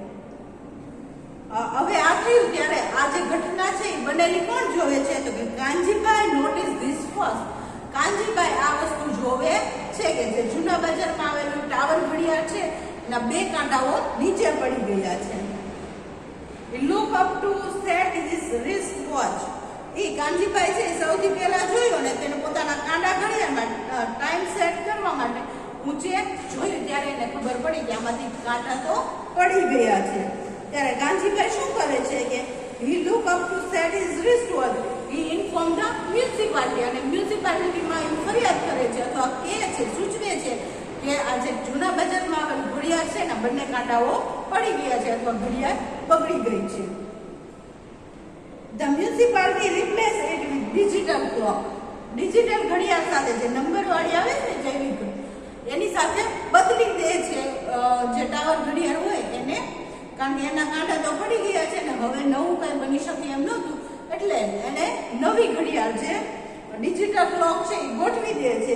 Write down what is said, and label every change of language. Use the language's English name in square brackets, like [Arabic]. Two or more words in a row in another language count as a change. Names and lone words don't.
[Gujarati] હવે આ થયું ત્યારે આ જે ઘટના છે એ બનેલી કોણ જોવે છે? તો કે કાનજીભાઈ [English] notice this first. [Gujarati] કાનજીભાઈ આ વસ્તુ જોવે છે કે જે જૂના બજારમાં આવેલું ટાવર ઘડિયાળ છે એના બે કાંટાઓ નીચે પડી ગયા છે. [English] He looked up to set his wrist watch. [Gujarati] એ કાનજીભાઈ છે સૌથી પહેલા જોયું ને તેને પોતાના કાંડા ઘડિયાળમાં ટાઈમ સેટ કરવા માટે ઊંચે જોયું ત્યારે એને ખબર પડી કે આમાંથી કાંટા તો પડી ગયા છે. ત્યારે કાનજીભાઈ શું કરે છે કે [English] he looked up to set his wrist watch. He informed the municipality, [Gujarati] અને મ્યુનિસિપાલિટીમાં એ ફરિયાદ કરે છે અથવા કહે છે, સૂચવે છે કે આ જે જૂના બજારમાં આવેલું ઘડિયાળ છે ને બંને કાંટાઓ પડી ગયા છે અથવા ઘડિયાળ બગડી ગઈ છે. [English] The municipality replaced it with digital clock. [Gujarati] ડિજિટલ ઘડિયાળ સાથે જે નંબર વાળી આવે છે જૈવિક એની સાથે બદલી દે છે જે ટાવર ઘડિયાળ હોય એને, કારણ કે એના કાંટા તો પડી ગયા છે ને હવે નવું કઈ બની શકે એમ નહોતું એટલે એને નવી ઘડિયાળ જે [English] digital clock [Gujarati] છે એ ગોઠવી દે છે.